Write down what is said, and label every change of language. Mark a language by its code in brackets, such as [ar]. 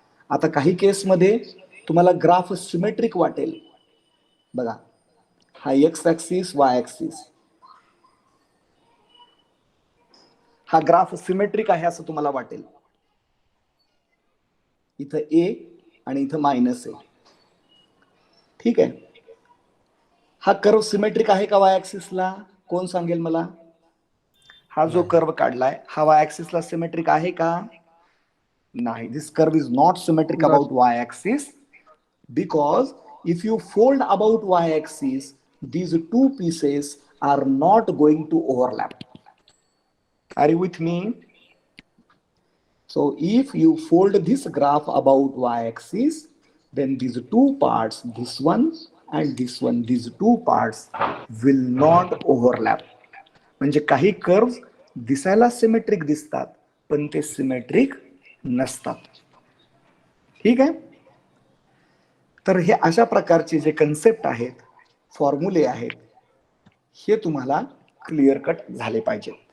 [mr] आता काही केसमध्ये तुम्हाला ग्राफ सिमेट्रिक वाटेल बघा, हा एक्स ऍक्सिस वाय ऍक्सिस, हा ग्राफ सिमेट्रिक आहे असं तुम्हाला वाटेल, इथं ए आणि इथं मायनस ए. ठीक आहे, हा कर्व सिमेट्रिक आहे का वाय ऍक्सिसला, कोण सांगेल मला? हा जो कर्व काढलाय हा वाय ऍक्सिसला सिमेट्रिक आहे का? [en] नाही. This curve is not symmetric Not. About Y axis, because if you fold about y-axis, these two pieces are not going to overlap. Are you with me? So if you fold this graph about y-axis, then these two parts, this one and this one, these two parts will not overlap. [mr] म्हणजे काही curves दिसायला symmetric दिसतात पण ते symmetric नसतात. ठीक आहे. तर हे अशा प्रकारचे जे कन्सेप्ट आहेत, फॉर्म्युले आहेत, हे तुम्हाला क्लिअर कट झाले पाहिजेत.